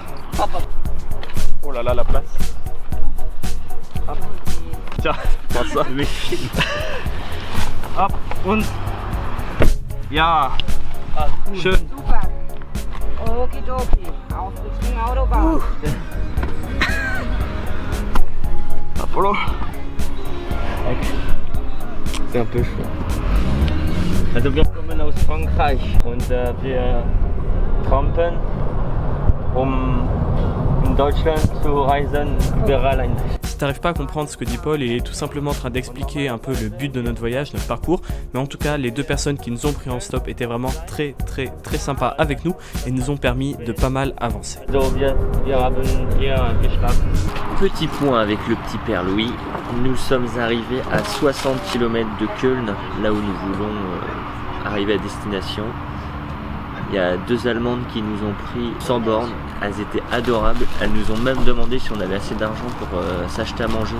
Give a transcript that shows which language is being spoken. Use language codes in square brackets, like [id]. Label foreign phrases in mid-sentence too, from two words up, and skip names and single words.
[fr] Oh là là, la place. Tiens, prends ça. Hop, [de] und. Ja. Schön. Super. Okidoki. Auf Richtung Autobahn. Apollo. [fr] C'est un peu chaud. [de] Also wir kommen aus Frankreich und wir trampen, in Deutschland zu reisen, überall ein. [fr] Si t'arrives pas à comprendre ce que dit Paul, il est tout simplement en train d'expliquer un peu le but de notre voyage, notre parcours, mais en tout cas les deux personnes qui nous ont pris en stop étaient vraiment très sympas avec nous et nous ont permis de pas mal avancer. [de] So, wir haben hier geschlafen. [fr] Petit point avec le petit père Louis, nous sommes arrivés à 60 km de Köln, là où nous voulons arriver à destination. Il y a deux Allemandes qui nous ont pris sans borne, elles étaient adorables, elles nous ont même demandé si on avait assez d'argent pour s'acheter à manger.